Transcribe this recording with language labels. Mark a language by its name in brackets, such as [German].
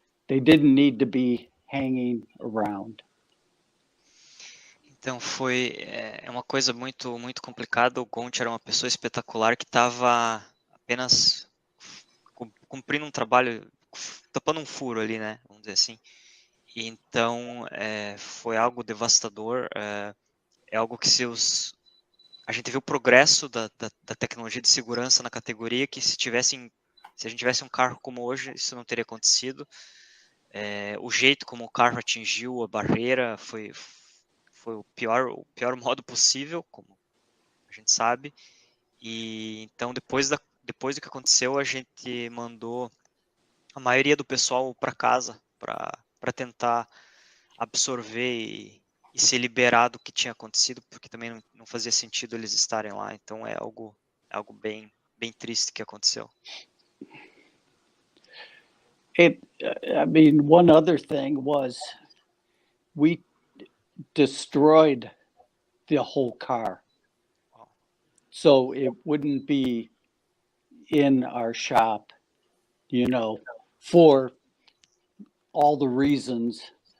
[English] They didn't need to be hanging around. [Portuguese] Então é uma coisa muito, muito complicada. O Gonti era uma pessoa espetacular que estava apenas cumprindo um trabalho, tapando um furo ali, né? Vamos dizer assim. E então foi algo devastador. É algo que a gente viu o progresso da tecnologia de segurança na categoria, que se a gente tivesse um carro como hoje, isso não teria acontecido. O jeito como o carro atingiu a barreira foi o pior modo possível, como a gente sabe. E então depois do que aconteceu, a gente mandou a maioria do pessoal para casa para tentar absorver e se liberar do que tinha acontecido, porque também não fazia sentido eles estarem lá. Então é algo bem, bem triste que aconteceu. [English] One other thing was we destroyed the whole car. So it wouldn't be in our shop, for all the reasons.